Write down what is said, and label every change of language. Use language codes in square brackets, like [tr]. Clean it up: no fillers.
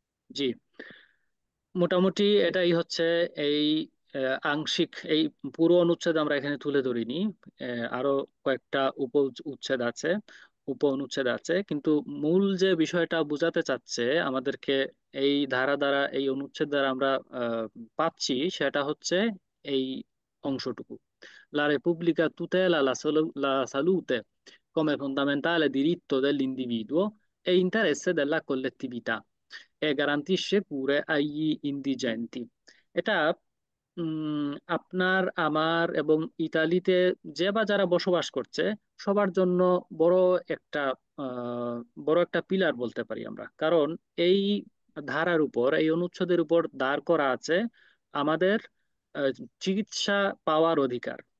[bn] জি, মোটামুটি এটাই হচ্ছে এই আংশিক এই পুরো অনুচ্ছেদ আমরা এখানে তুলে ধরিনি। আরো কয়েকটা উচ্ছেদ আছে, উপ অনুচ্ছেদ আছে, কিন্তু মূল যে বিষয়টা বোঝাতে চাচ্ছে আমাদেরকে এই ধারা দ্বারা, এই অনুচ্ছেদ দ্বারা আমরা পাচ্ছি, সেটা হচ্ছে এই অংশটুকু। [it] La Repubblica tutela la salute come fondamentale diritto dell'individuo e interesse della collettività e garantisce cure agli indigenti। [bn] এটা আপনার, আমার এবং ইতালিতে যে বা যারা বসবাস করছে সবার জন্য বড় একটা আহ, বড় একটা পিলার বলতে পারি আমরা। কারণ এই ধারার উপর, এই অনুচ্ছেদের উপর দাঁড় করা আছে আমাদের আহ, চিকিৎসা পাওয়ার অধিকার।